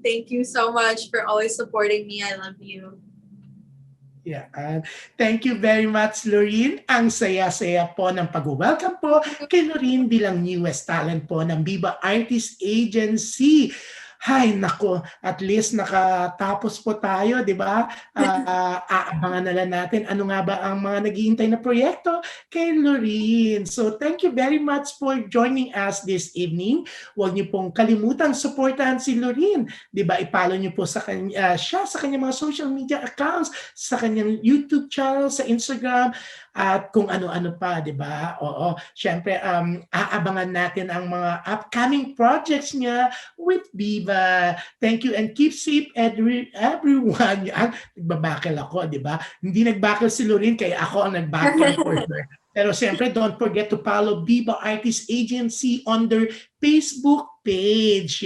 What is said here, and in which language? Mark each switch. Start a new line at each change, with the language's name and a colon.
English: Thank you so much for always supporting me. I love you. Yeah. Thank you very much, Lorin.
Filipino: Ang saya-saya po ng pag-welcome po kay Lorin bilang newest talent po ng Viva Artist Agency. Hay, nako, at least nakatapos po tayo, di ba? Aabangan na lang natin ano nga ba ang mga naghihintay na proyekto kay Lorin.
English: So thank you very much for joining us this evening.
Filipino: Huwag niyo pong kalimutang supportahan si Lorin. Di ba? I-follow niyo po siya sa kanyang mga social media accounts, sa kanyang YouTube channel, sa Instagram, at kung ano-ano pa, di ba? Oo. Siyempre, aabangan natin ang mga upcoming projects niya with Viva.
English: Thank you and keep safe everyone.
Filipino: Yan, nagbabakil ako, di ba? Hindi nagbakil si Lorin, kaya ako ang nagbakil
English: for her.
Filipino: Pero siyempre,
English: don't forget to follow Viva Artist Agency on their Facebook page.